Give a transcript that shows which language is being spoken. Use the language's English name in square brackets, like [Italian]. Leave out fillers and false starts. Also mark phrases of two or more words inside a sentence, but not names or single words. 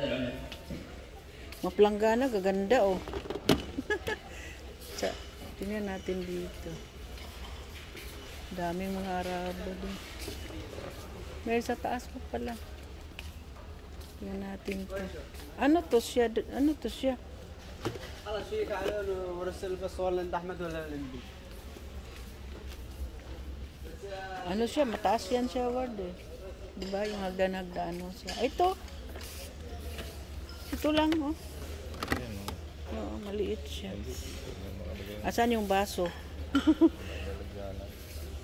[Filipino] Mga planggana, gaganda, oh. Tingnan natin dito. Daming mga Arabo din. May sa taas pa pala. Tingnan natin to. Ano to siya? Ano to siya? [Arabic] خلاص شيك على ورسل بس والله انت احمد ولا الانبي. [Filipino] Ano siya? Mataas yan siya, word eh. Diba? Yung hagdan-hagdan ano siya. Ay, ito. Ito lang, oh. Ayan, no? Oo, maliit siya. Asan yung baso?